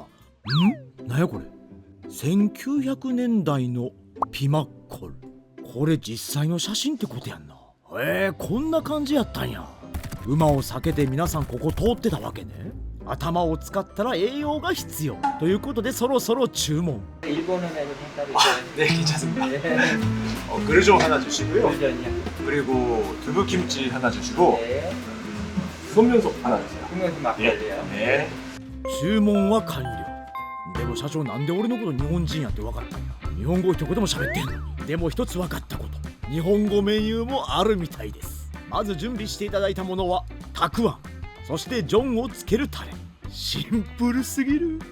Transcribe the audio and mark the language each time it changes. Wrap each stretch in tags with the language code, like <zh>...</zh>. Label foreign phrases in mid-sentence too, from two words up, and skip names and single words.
<ja>なんやこれ。1900年代のピマッコル。これ実際の写真ってことやんな。こんな感じやったんや。馬を避けて皆さんここ通ってたわけね。頭を使ったら栄養が必要ということで、そろそろ注文。</ja> <ko>네, 괜찮습니다. 그르종 하나 주시고요. 그리고 두부김치 하나 주시고 손면소 하나 주세요. 네.</ko> <ja>注文は完了。でも社長、なんで俺のこと日本人やって分かったんや。日本語一言も喋ってんのに。でも一つ分かったこと、日本語メニューもあるみたいです。まず準備していただいたものはたくあん、そしてジョンをつけるタレ。シンプルすぎる。</ja>